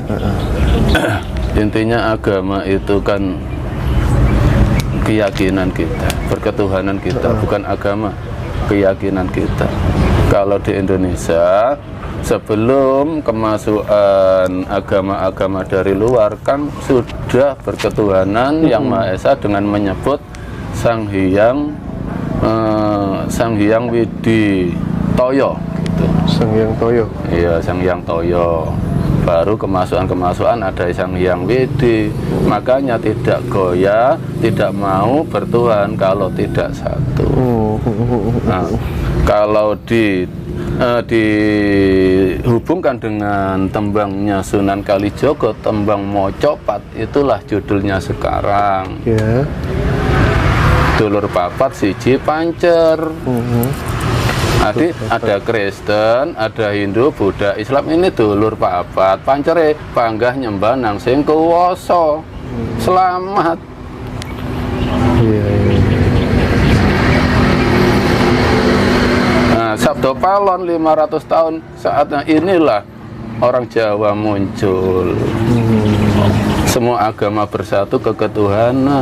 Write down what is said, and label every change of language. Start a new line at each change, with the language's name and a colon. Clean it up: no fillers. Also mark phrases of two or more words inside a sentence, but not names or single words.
Indonesian: Intinya agama itu kan keyakinan kita, berketuhanan kita, bukan agama, keyakinan kita. Kalau di Indonesia, sebelum kemasukan agama-agama dari luar kan sudah berketuhanan yang Maha Esa dengan menyebut Sang Hyang Widi Toyo gitu. Sang Hyang Toyo. Iya, Sang Hyang Toyo. Baru kemasukan ada Sang Hyang Widi. Makanya tidak goyah, tidak mau bertuhan kalau tidak satu. Nah, kalau dihubungkan dengan tembangnya Sunan Kalijogo, tembang Mocopat, itulah judulnya sekarang. Ya.
Javanese: Dulur papat siji pancer.
Indonesian: Ada Kristen, ada Hindu, Buddha, Islam, ini dulur papat.
Javanese: Pancere panggah nyembah nang sing kuwasa.
Indonesian: Selamat. Nah, Sabdo Palon 500 tahun saatnya inilah orang Jawa muncul. Semua agama bersatu ke ketuhanan.